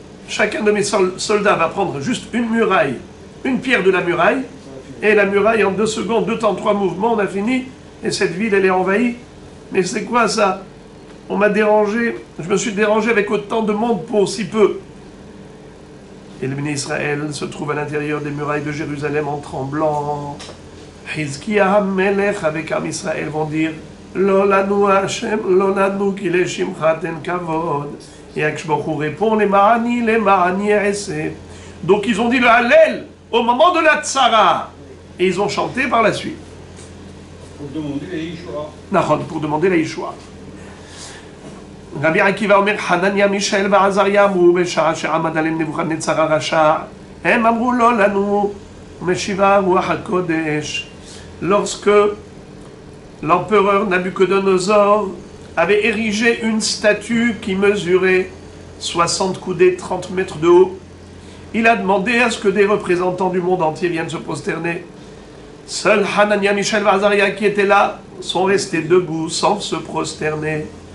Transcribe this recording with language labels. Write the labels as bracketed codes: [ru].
[fr] Chacun de mes soldats va prendre juste une muraille, une pierre de la muraille, et la muraille en 2 secondes, 2 temps, 3 mouvements, on a fini, et cette ville elle est envahie. Mais c'est quoi ça? On m'a dérangé, je me suis dérangé avec autant de monde pour si peu. Et le Bnei Israël se trouve à l'intérieur des murailles de Jérusalem en tremblant. Hizkiya HaMelech avec Am Israël vont dire, [he] לא לנו השם, לא לנו כי לשמך תן כבוד. [fr] Et Akadosh Baruch Hu répond, [he] למעני אעשה. [fr] Donc ils ont dit le Hallel au moment de la Tzara. Et ils ont chanté par la suite. Pour demander la Yeshua. נכון, pour demander la Yeshua. [he] רבי עקיבא אומר, חנניה, מישאל ועזריה אמרו בשעה שעמד עליהם נבוכדנצר הרשע, הם אמרו לא לנו, משיבה רוח הקודש. [fr] Lorsque l'empereur Nabuchodonosor avait érigé une statue qui mesurait 60 coudées, 30 mètres de haut, il a demandé à ce que des représentants du monde entier viennent se prosterner. Seuls Hanania, Michel et Azaria qui étaient là sont restés debout sans se prosterner.